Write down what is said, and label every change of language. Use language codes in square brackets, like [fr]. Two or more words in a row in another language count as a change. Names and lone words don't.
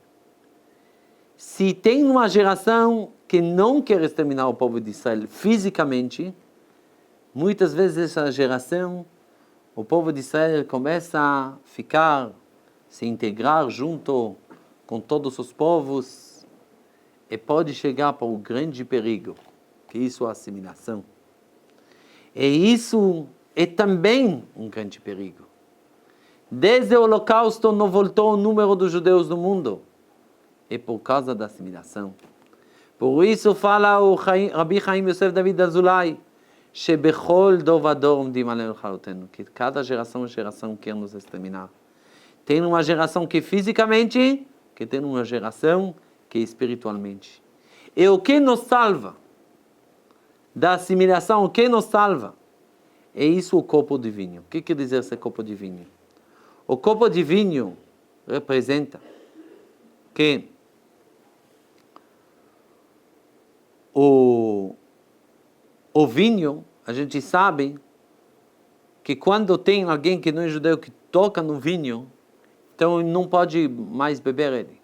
[pt] Se tem uma geração que não quer exterminar o povo de Israel fisicamente, muitas vezes essa geração, o povo de Israel começa a ficar, se integrar junto com todos os povos e pode chegar para o grande perigo, que isso é a assimilação. E isso é também um grande perigo. Desde o Holocausto não voltou o número dos judeus do mundo. É por causa da assimilação. Por isso fala o [he] Rabbi Chaim Yosef David Azulay, שבכל דור ודור עומדים עלינו לכלותנו, [pt] que cada geração e geração quer nos exterminar. Tem uma geração que fisicamente, que tem uma geração que espiritualmente. E o que nos salva da assimilação, o que nos salva, é isso o corpo de vinho. O que quer dizer esse corpo de vinho? O corpo de vinho representa que o vinho, a gente sabe que quando tem alguém que não é judeu que toca no vinho, então não pode mais beber ele.